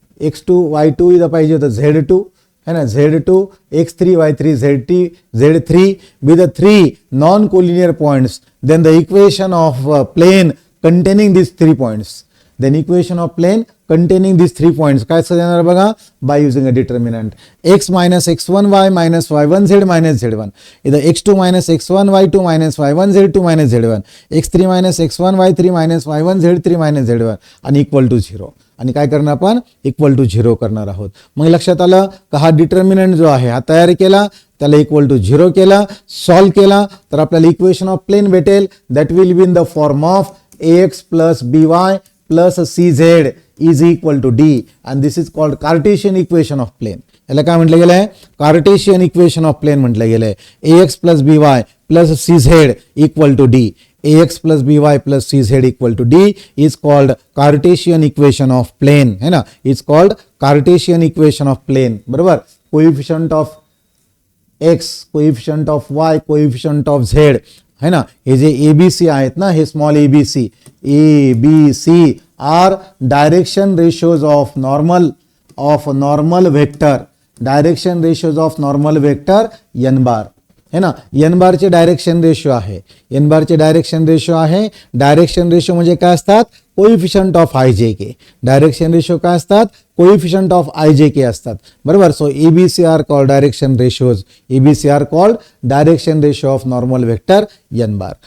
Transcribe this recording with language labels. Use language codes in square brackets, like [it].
[mr] x2 y2 इथं पाहिजे होतं z2 है ना. [en] z2 x3 y3 z3 with the 3 non collinear points then the equation of plane containing these 3 points. Then equation of plane containing these 3 points काय देणार बघा by using a determinant x minus x1 y minus y1 z minus z1 इथं x2 minus x1 y2 minus y1 z2 minus z1 x3 minus x1 y3 minus y1 z3 minus z1 आणि equal to 0 आणि काय करणार आपण equal to 0 करणार आहोत. [mr] मग लक्षात आलं का हा डिटर्मिनंट जो आहे हा तयार केला त्याला इक्वल टू 0 केला, सॉल्व केला तर आपल्याला इक्वेशन ऑफ प्लेन भेटेल. [en] That will be in the form of ax plus by plus cz is equal to d and this is called Cartesian equation of plane. [mr] याला काय म्हटलं गेलंय? [en] Cartesian equation of plane म्हटलं गेलंय. ax plus by plus cz equal to d. ax plus by plus cz equal to d is called Cartesian equation of plane, है ना. It's called Cartesian equation of plane. बरोबर. Coefficient of x, coefficient of y, coefficient of z, है ना. [mr] हे जे ABC आहेत ना, [en] हे small abc, ABC are direction ratios of normal vector, direction ratios of normal vector n bar, है ना. [mr] एन बारचे डायरेक्शन रेशो आहे. एन बारचे डायरेक्शन रेशो आहे. [en] Direction ratio म्हणजे काय असतात? Coefficient of i j k. Direction ratio काय असतात? Coefficient of i j k असतात. [mr] बरोबर. [en] So ABC are called direction ratios. ABC are called direction ratio of normal vector n bar.